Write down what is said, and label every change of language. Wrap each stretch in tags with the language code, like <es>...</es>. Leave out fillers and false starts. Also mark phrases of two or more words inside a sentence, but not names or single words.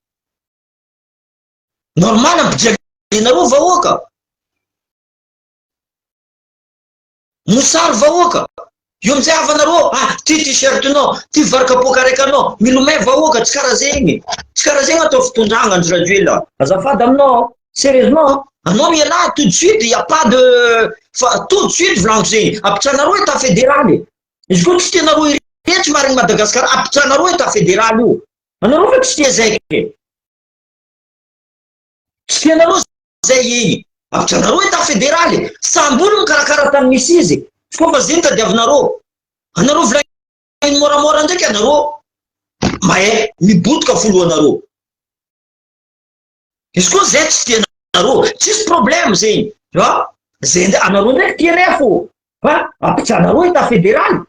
<mg>normal ampijalinareo vahoaka mosary vahoaka io amizay avanareo ty t-shirtinao ty varikapoka araiky anao milomay vahoaka tsy karaha zegny atao fitondragna andro raduela azafady aminao sérieusement anao miala</mg> <fr>tout de suite y a pas de tout de suite</fr> <mg>volaniko zegny apitranareo</mg> <fr>état fédéral</fr> <mg>izy koa tsy tianareo iretsy marigny Madagasikara apitranareo</mg> <fr>état fédéral</fr> <mg>io anareo fa tsy tia zay tsy tianareo zay igny apitranareo</mg> <fr>état fédéral</fr> <mg>samby olo mikarakara tany misy izy tsy koa fa zegny tadiavinareo anareo volagny moramora ndraiky anareo mahay mibotoka folo anareo izy koa zay tsy tianareo tsisy problème zegny zay nda anareo ndraiky tianay fo apitranareo</mg> <fr>état fédéral</fr>